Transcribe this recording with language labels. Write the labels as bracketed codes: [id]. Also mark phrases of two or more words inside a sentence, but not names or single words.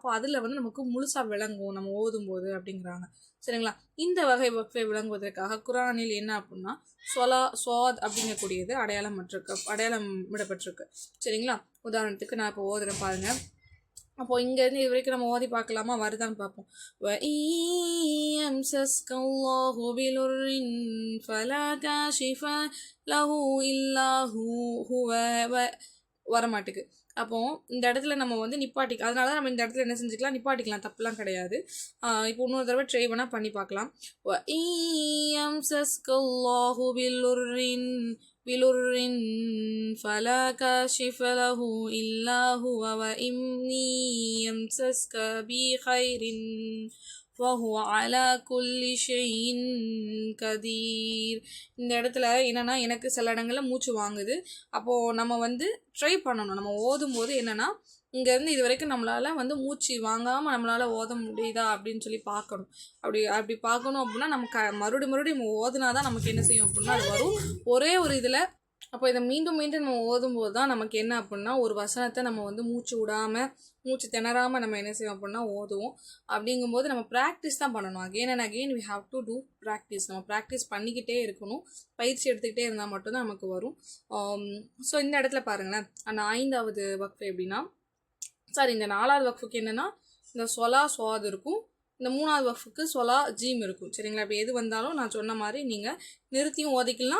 [ta] அப்போ அதில் வந்து நமக்கு முழுசாக விளங்கும் நம்ம ஓதும்போது அப்படிங்கிறாங்க, சரிங்களா? இந்த வகை வக்ஃபை விளங்குவதற்காக குரானில் என்ன அப்படின்னா சுவாத் அப்படிங்கக்கூடியது அடையாளம் விடப்பட்டிருக்கு, சரிங்களா? உதாரணத்துக்கு நான் இப்போ ஓதுறேன் பாருங்க. அப்போது இங்கேருந்து இது வரைக்கும் நம்ம ஓதி பார்க்கலாமா, வருதான்னு பார்ப்போம். [ar] وَإِيَّمْسَسْكَ اللَّهُ بِضُرٍّ فَلَا كَاشِفَ لَهُ إِلَّا هُوَ வரமாட்டுக்கு. [ta] அப்போது இந்த இடத்துல நம்ம வந்து நிப்பாட்டிக்கலாம். அதனால தான் நம்ம இந்த இடத்துல என்ன செஞ்சுக்கலாம், நிப்பாட்டிக்கலாம், தப்புலாம் கிடையாது. இப்போ இன்னொரு தடவை ட்ரை வேணால் பண்ணி பார்க்கலாம். [ar] وَإِيَّمْسَسْكَ اللَّهُ بِضُرٍّ فَلَا كَاشِفَ لَهُ إِلَّا هُوَ وَإِن يَمْسَسْكَ بِخَيْرٍ فَهُوَ عَلَى كُلِّ شَيْءٍ قَدِيرٌ. [ta] இந்த இடத்துல என்னென்னா எனக்கு சில இடங்களில் மூச்சு வாங்குது. அப்போது நம்ம வந்து ட்ரை பண்ணணும். நம்ம ஓதும்போது என்னென்னா இங்கேருந்து இது வரைக்கும் நம்மளால் வந்து மூச்சு வாங்காமல் நம்மளால் ஓத முடியுதா அப்படின்னு சொல்லி பார்க்கணும். அப்படி பார்க்கணும் அப்படின்னா நம்ம மறுபடியும் நம்ம ஓதுனா தான் நமக்கு என்ன செய்யும் அப்படின்னா அது வரும் ஒரே ஒரு இதில். அப்போ இதை மீண்டும் நம்ம ஓதும்போது தான் நமக்கு என்ன அப்படின்னா ஒரு வசனத்தை நம்ம வந்து மூச்சு விடாமல் மூச்சு திணறாமல் நம்ம என்ன செய்வோம் அப்படின்னா ஓதுவோம். அப்படிங்கும்போது நம்ம ப்ராக்டிஸ் தான் பண்ணணும். [en] again and again we have to do practice. [ta] நம்ம ப்ராக்டிஸ் பண்ணிக்கிட்டே இருக்கணும். பயிற்சி எடுத்துக்கிட்டே இருந்தால் மட்டும்தான் நமக்கு வரும். ஸோ இந்த இடத்துல பாருங்களேன், அந்த 5வது வக்ஃபு எப்படின்னா, சாரி இந்த 4வது வக்ஃபுக்கு என்னென்னா இந்த சொலா சுவாது இருக்கும். இந்த 3வது வக்ஃபுக்கு சொலா ஜீம் இருக்கும். சரிங்களா? இப்போ எது வந்தாலும் நான் சொன்ன மாதிரி நீங்கள் நிறுத்தியும் ஓதிக்கலாம்.